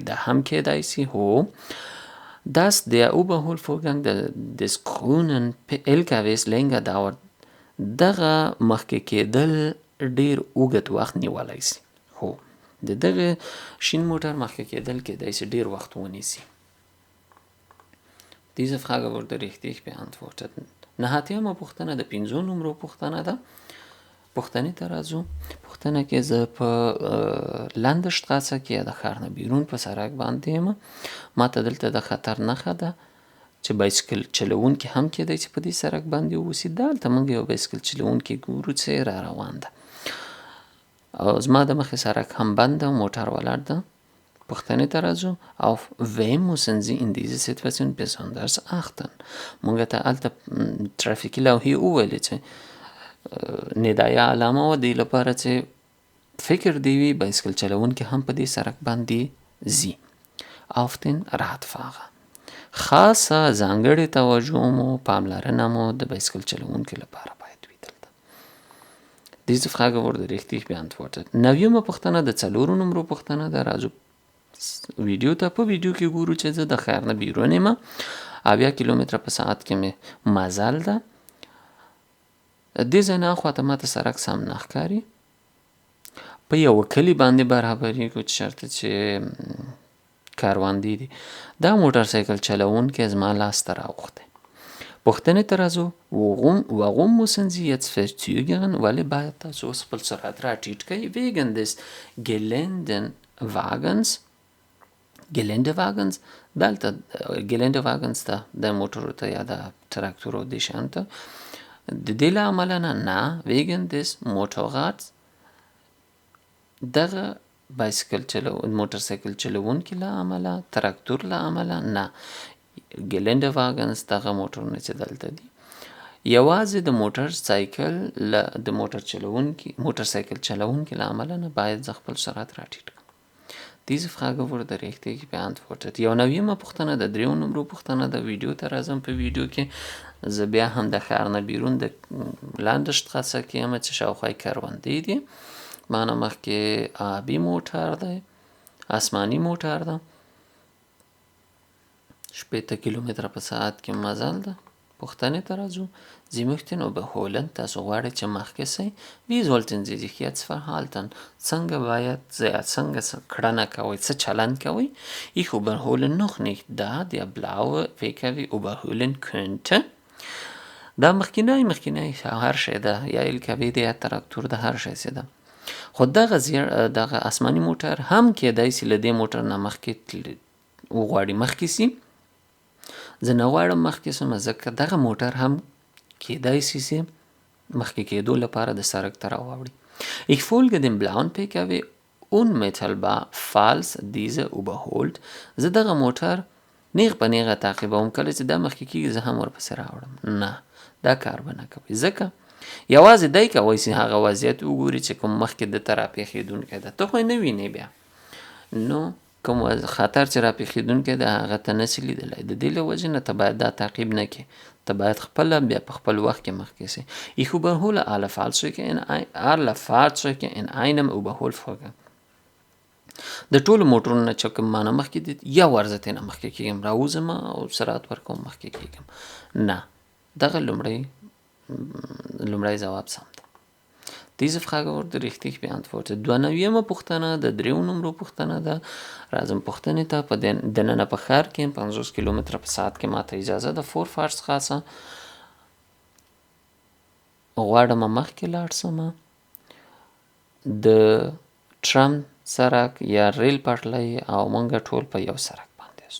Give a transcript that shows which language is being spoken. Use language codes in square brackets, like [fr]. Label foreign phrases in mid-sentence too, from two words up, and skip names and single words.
[ps] دا هم کیدای شي. هو [de] Dass der Überholvorgang des grünen LKWs länger dauert، [ps] دغه مخکې کېدل ډیر اوږد وخت نیولی شي. هو د دغه شین موټر مخکې کېدل کېدای شي ډیر وخت ونیسي. [de] Diese Frage wurde richtig beantwortet. [ps] 9مه پوښتنه د 5 نمرو پوښتنه ده. پوښتنې ته راځو. پوښتنه کې زه په لندشتراسه کې یا د ښار نه بیرون په سړک باندې یم. ماته دلته د خطر نښه ده چې بایسکل چلوونکي هم کیدای چې په دې سړک باندې واوسي. دلته موږ یو بایسکل چلوونکي ګورو چې را روان ده او زما د مخې سړک هم بند ده او موټر ولاړ ده. پوښتنې ته راځو. [de] Auf wen müssen Sie in dieser Situation besonders achten؟ [ps] موږ ته هلته ترافیکي لوحې وویلې چې ندایه علامه و دی لپاره چې فکر دی وي بایسکل چلوونکي هم په دې سړک باندې ځي. [de] Auf den Radfahrer، [ps] خاصه ځانګړې توجه مو پاملرنه مو د بایسکل چلوونکي لپاره باید وي دلته. [de] Diese Frage wurde richtig beantwortet. [ps] 9مه پوښتنه د 4 نمرو پوښتنه ده. راځو ویډیو ته. په ویډیو کې ګورو چې زه د ښار نه بیرون یم. 70 کیلومتره په ساعت کې مې مزل ده. دې ځای نه اخوا ته ماته سړک سم نه ښکاري. په یوه کلي باندې برابرېږو چې چېرته چې کاروانده دي. دا موټرسایکل چلوونکی زما لاس ته راوغوښتی. [de] Påstående also, warum müssen Sie jetzt verzögern? [ps] Weil باید تاسو اوس خپل سرعت راټیټ کړئ [de] wegen des Geländewagens [ps] دلته Geländewagens ته د موټرو ته یا د تراکتورو دې شیانو ته د دې له امله نه [de] wegen des Motorrads [ps] دغه موټرسایکل چلوونکي له امله تراکتور له امله نه Geländewagens دغه موټرونه چې دلته دي یوازې د موټرسایکل چلوونکي له امله نه باید زه خپل سرعت راټیټ کړم. [de] Diese Frage wurde richtig beantwortet. [ps] یو نویمه پوښتنه د 3 نمرو پوښتنه د ویډیو ته راځم. په ویډیو کې زه بیا هم د ښار نه بیرون د Landstraße کې یم چې شاوخوا کروندې دي. مانه مخکې آبي موټر دی، آسماني موټر ده، 80 کیلومتره په ساعت کې مزل ده. پوښتنې ته راځو. [de] Sie möchten überholen. [ps] تاسو غواړئ چې مخکې سئ. [de] Wie sollten Sie sich jetzt verhalten? [ps] څنګه باید څنګه کړنه کوئ، څه چلند کوئ؟ [de] Ich überhole noch nicht, da der blaue PKW überholen könnte. [ps] دا مخکینی هر شی ده، یا LKW ده یا تراکتور ده، هر شی ده. خو دغه آسماني موټر هم کېدای سي له دې موټر نه مخکې وغواړي مخکې سي. زه نه غواړم مخکې سم، ځکه دغه موټر هم کېدای سي چې مخکې کېدو لپاره د سړک ته راواوړي. [de] Ich folge dem blauen PKW unmittelbar falls dieser überholt. [ps] زه دغه موټر نیغ په نیغه تعقیبوم، کله چې دا مخکې کېږي زه هم ورپسې راوړم. نه، دا کار به نه کوئ، ځکه یوازې دی کوئ چې هغه وضعیت وګوري چې کوم مخکې دته راپېښېدونکی ده. ته خو یې نه وینې بیا، نو کوم خطر چې راپېښېدونکی ده هغه ته نسي لیدلی. د دې له وجې نه ته باید دا تعقیب نه کړې، ته باید خپله بیا په خپل وخت کې مخکې سې. [de] Ich überhole alle Fahrzeuge in einem Überholvorgang. [ps] د ټولو موټرونو نه چې کوم مانه مخکې دي یو ورځ ترې نه مخکې کېږم، راوځم او سرعت ورکوم، مخکې کېږم. نه، دغه لومړی جواب سم ده. [de] Diese Frage wurde richtig beantwortet. [ps] 92مه پوښتنه د 3 نمرو پوښتنه ده. راځم پوښتنې ته. په دننه په ښار کې 50 کیلومتره په ساعت کې ماته اجازه ده. Vorfahrtsstraße غواړم مخکې لاړ شم. د ټرام سړک یا ریل پټلۍ او موږ ټول په یو سړک باندې یاستو.